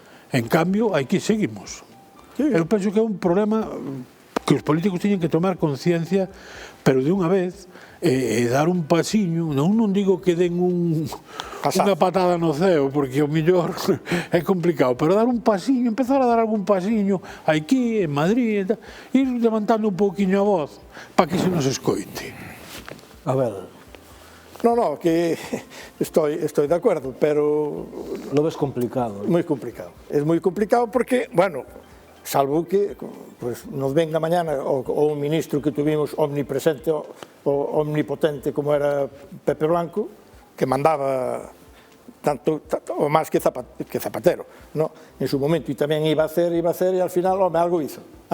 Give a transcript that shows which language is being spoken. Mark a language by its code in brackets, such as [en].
[gl] En cambio, aquí seguimos. Eu penso que é un problema que os políticos teñen que tomar conciencia, pero de unha vez, e dar un pasiño, non digo que den unha patada no ceo, porque o mellor é complicado, pero dar un pasiño, empezar a dar algún pasiño aquí, en Madrid, ir levantando un pouquiño a voz para que se nos escoite. A ver... [es] No, que estoy de acuerdo, pero... Lo ves complicado. [gl] Moi complicado. É moi complicado [es] porque, bueno, salvo que nos venga mañana o un ministro que tuvimos omnipresente o omnipotente como era Pepe Blanco, que mandaba tanto o máis que Zapatero, en su momento, e tamén iba a hacer, e al final, home, algo hizo.